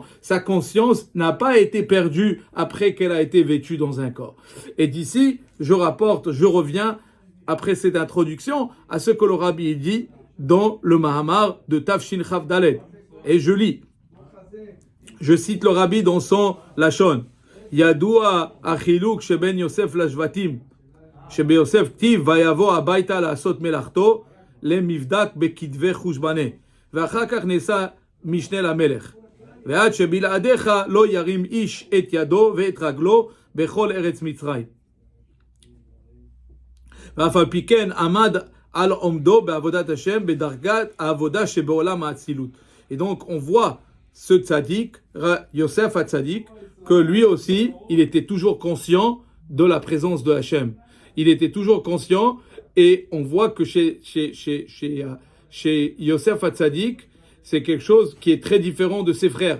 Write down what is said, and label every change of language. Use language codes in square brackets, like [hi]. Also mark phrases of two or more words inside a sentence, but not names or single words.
[fr] Sa conscience n'a pas été perdue après qu'elle a été vêtue dans un corps. Et d'ici, je reviens, après cette introduction, à ce que le Rabbi dit dans le Mahamar de Tafshin Chav Dalet. Et je lis. Je cite le Rabbi dans son Lashon. [he] ידוע החילוק שבין יוסף לשבטים. שביוסף כתיב ויבוא הביתה לעשות מלאכתו למבדק בכתבי חושבנה ואחר כך נעשה משנה למלך ועד שבלעדיך לא ירים איש את ידו ואת רגלו בכל ארץ מצרים ואף על פי כן עמד על עומדו בעבודת השם בדרגת העבודה שבעולם האצילות. [fr] Et donc on voit ce tzaddik, Yosef HaTzadik, que lui aussi il était toujours conscient de la présence de Hachem. Il était toujours conscient et on voit que chez Yosef HaTzadik, c'est quelque chose qui est très différent de ses frères.